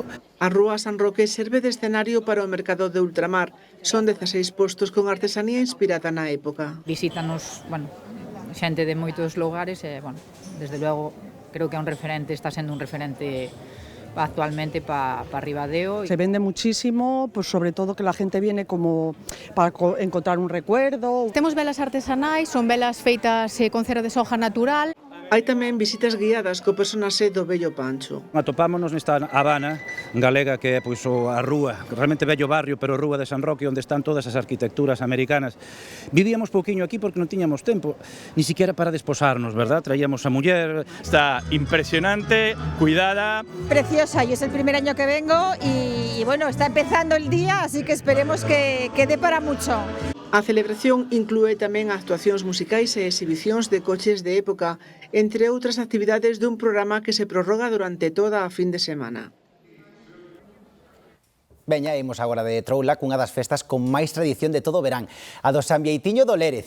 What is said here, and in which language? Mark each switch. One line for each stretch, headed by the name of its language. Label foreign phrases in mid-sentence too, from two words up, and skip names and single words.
Galician: A Rúa San Roque serve de escenario para o mercado de ultramar. Son 16 postos con artesanía inspirada na época. Visítanos, xente de moitos lugares e, desde logo, creo que é un referente, está sendo un referente actualmente para Ribadeo.
Spanish: Se vende muchísimo, pues sobre todo que la gente viene como para encontrar un recuerdo.
Galician: Temos velas artesanais, son velas feitas con cera de soja natural. Hai tamén visitas guiadas co personaxe do Vello Pancho. Atopámonos nesta Habana galega que é a rúa, realmente bello barrio, pero rúa de San Roque, onde están todas as arquitecturas americanas. Vivíamos pouquiño aquí porque non tiñamos tempo,
Spanish: ni siquiera para desposarnos, verdad?
Galician: Traíamos a muller.
Spanish: Está impresionante, cuidada. Preciosa, y es el primer año que vengo y bueno, está empezando el día, así que esperemos que dé para mucho.
Galician: A celebración inclúe tamén actuacións musicais e exhibicións de coches de época, entre outras actividades dun programa que se prorroga durante toda a fin de semana. Veña, imos agora de Troula cunha das festas con máis tradición de todo o verán, a do San Bieitiño do Lérez.